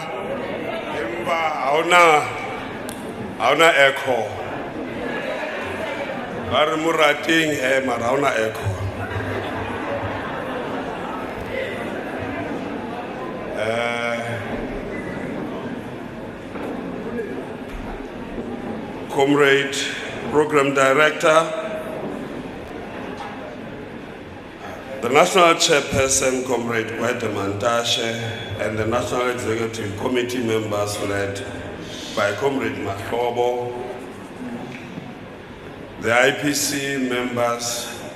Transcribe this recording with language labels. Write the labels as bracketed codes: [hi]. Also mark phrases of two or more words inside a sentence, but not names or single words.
[st] Empa haona echo. Ba re mo rating mara haona echo. [en] Comrade Program Director, the National Chairperson, Comrade Mantashe, and the National Executive Committee members led by Comrade Makhobo, the IPC members,